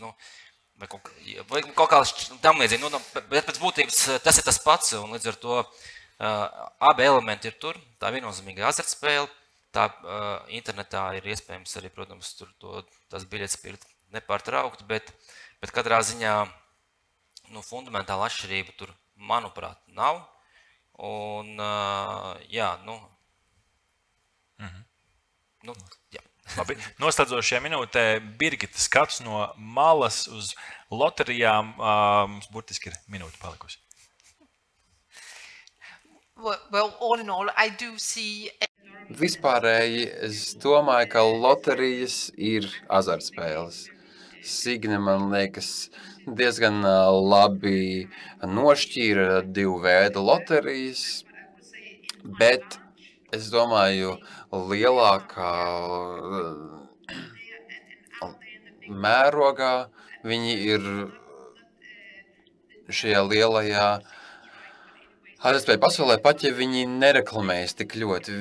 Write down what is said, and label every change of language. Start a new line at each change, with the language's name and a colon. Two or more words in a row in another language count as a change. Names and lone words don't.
Latvian: Vai kaut kā tam līdzīgi, bet pēc būtības tas ir tas pats, un līdz ar to abi elementi ir tur, tā viennozīmīga azartspēle, tā internetā ir iespējams arī, protams, tās biļetes pirkt nepārtraukti, bet katrā ziņā fundamentāla atšķirība tur, manuprāt, nav, un jā. Labi, noslēdzošajā minūtē Birgita skats no malas uz loterijām, mums burtiski ir minūte palikusi.
English: Well, all in all, I do see...
Latvian: Vispārēji es domāju, ka loterijas ir azartspēles. Signe, man liekas, diezgan labi nošķīra 2 veidu loterijas, bet es domāju, lielākā mērogā viņi ir šajā lielajā azartspēļu pasaulē, pat ja viņi nereklamējas tik ļoti.